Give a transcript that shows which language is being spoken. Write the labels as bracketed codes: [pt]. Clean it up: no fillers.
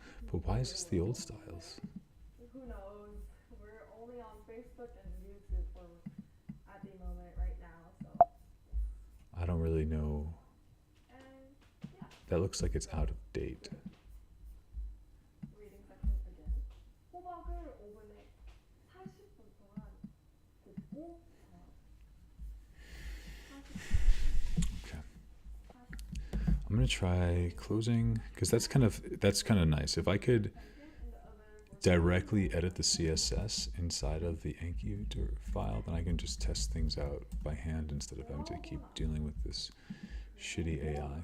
[en] But why is this the old styles? who knows? We're only on Facebook and YouTube for at the moment right now, so I don't really know. and That looks like it's out of date. Reading section again. [ko] 호박을 오븐에 40분 동안 굽고 40분. [en] Okay. I'm gonna try closing because that's kind of nice. If I could directly edit the CSS inside of the Anki file, then I can just test things out by hand instead of having to keep dealing with this shitty AI.